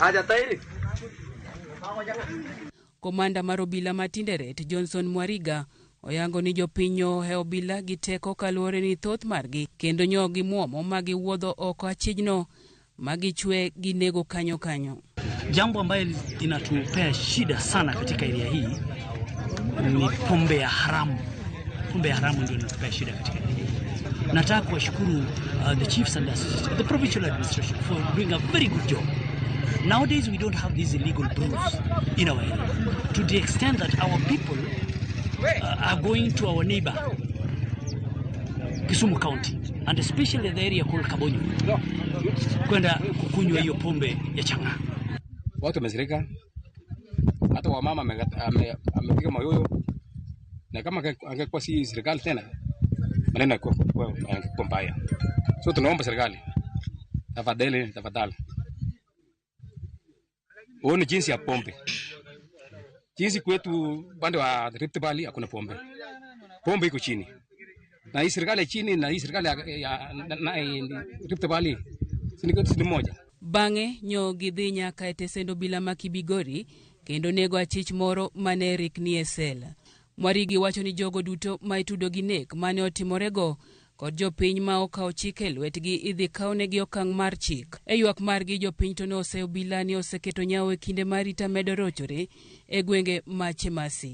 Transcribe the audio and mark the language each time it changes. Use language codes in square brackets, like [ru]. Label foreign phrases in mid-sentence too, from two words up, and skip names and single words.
[luo] Komanda mar obila ma Tinderet, Johnson Mwariga, oyango ni jopiny ohe obila gi teko kaluwore ni thoth margi kendo nyogi muomo ma giwuodho oko achijno ma gichwe gi nego kanyo kanyo. [sw] Jambo ambayo inatupea shida sana katika area hii ni pombe ya haramu. Pombe ya haramu ndio inatupea shida katika area hii. Nataka kuwashukuru [en] the chiefs and the provincial administration for doing a very good job. Nowadays we don't have these illegal brews in our area to the extent that our people are going to our neighbor Kisumu County and especially the area called Kabonyo [sw] kwenda kukunywa hiyo pombe ya chang'aa. Watu wamezirika, hata wamama amepiga mayoyo, na kama angekuwa si serikali tena maneno yangekuwa mbaya. So tunaomba serikali tafadhali uone jinsi ya pombe. Jinsi kwetu upande wa Rift Valley hakuna pombe. Pombe iko chini. Na hii serikali chini na hii serikali ya Rift Valley si moja. [luo] Bang'e nyogi dhi nyaka e tesendo obila ma Kibigori kendo nego achich moro mane rikni e sel. Mwarigi wacho ni jogo duto ma itudo gi nek mane otimorego kod jopiny ma okawo chik e lwetgi idhi kawnegi okang' mar chik. E ywak margi, jopiny to ne ose obila ni oseketo nyawo e kinde ma arita medo rochore e gwenge ma Chemase.